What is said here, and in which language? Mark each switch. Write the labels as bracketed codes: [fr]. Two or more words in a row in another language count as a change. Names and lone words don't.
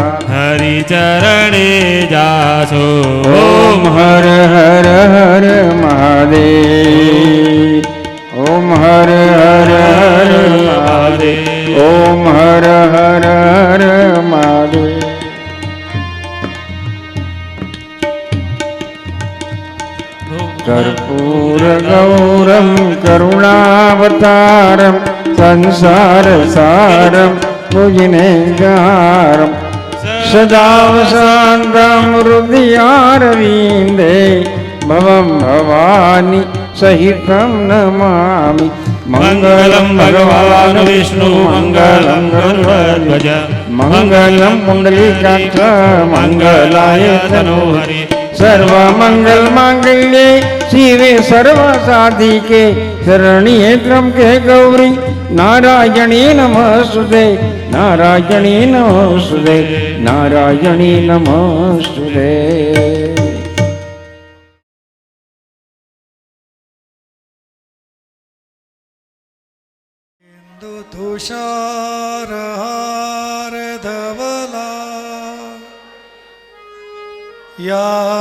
[gu] હરિચરણે જાશો [sa] ઓમ હર હર હર મહાદેવ. ઓમ હર હર હર મહાદેવ. ઓમ હર હર હર મહાદેવ. कर्पूर गौरम करुणावतारम संसार सारम भुजनेगारम सदा वसन्तं हृदयारविन्दे भवं भवानी सहितं नमामि. મંગલમ ભગવાન વિષ્ણુ મંગલમ ગરુડધ્વજ મંગલમ પુંડલીકાક્ષ મંગલાય તનોહરિ સર્વમંગલ માંગલ્યે શિવે સર્વ સાધિકે શરણ્યે ત્રંબકે ગૌરી નારાયણી નમસ્તુતે નારાયણી નમસ્તુતે નારાયણી નમસ્તુતે. तुषारहार धवला या